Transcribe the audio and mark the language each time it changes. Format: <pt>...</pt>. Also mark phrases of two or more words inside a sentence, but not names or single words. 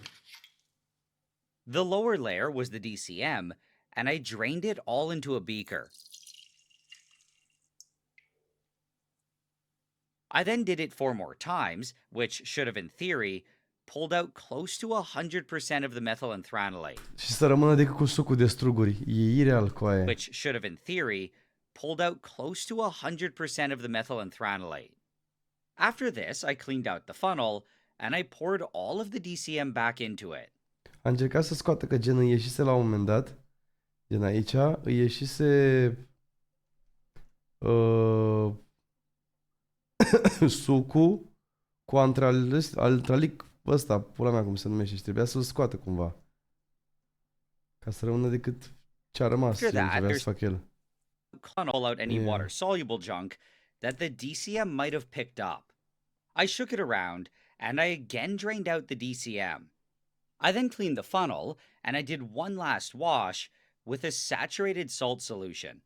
<en>The lower layer was the DCM, and I drained it all into a beaker. I then did it 4 more times, which should have, in theory, pulled out close to 100% of the methylanthranilate.</en> <ro>Și să rămână decât cu sucul de struguri. E ireal cu aia.</ro> <en>Which should have, in theory, pulled out close to 100% of the methylanthranilate. After this, I cleaned out the funnel, and I poured all of the DCM back into it.</en> <ro>A încercat să scoată că gen îi ieșise la un moment dat. Gen aici îi ieșise sucul cu antralic ăsta, pula mea cum se numește, și trebuia să-l scoată cumva. Ca să rămână decât ce a rămas, ce trebuia să fac el.</ro> <en>All out any water-soluble junk that the DCM might have picked up. I shook it around, and I again drained out the DCM. I then cleaned the funnel, and I did one last wash with a saturated salt solution.</en>